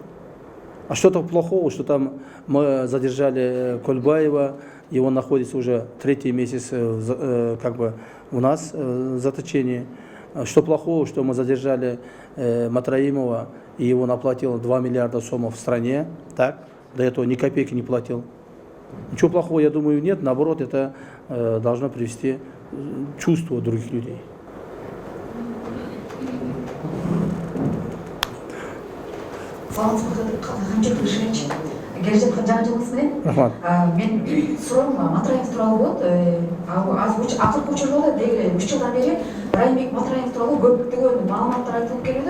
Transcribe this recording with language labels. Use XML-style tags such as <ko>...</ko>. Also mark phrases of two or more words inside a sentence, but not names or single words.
<ru>А что-то плохого, что там мы задержали Кольбаева, и он находится уже 3-й месяц как бы у нас в заточении. Что плохого, что мы задержали Матраимова, и его наплатил 2 миллиарда сомов в стране, так? До этого ни копейки не платил. Ничего плохого, я думаю, нет. Наоборот, это должно привести чувство других людей.</ru> <ky>Келе жаткан жаңы жылыңыз менен мен суроом Матраев тууралуу болот. Акыркы учурда деги 3 жылдан бери Раймбек Матраев тууралуу көптөгөн маалыматтар айтылып келүүдө.</ky>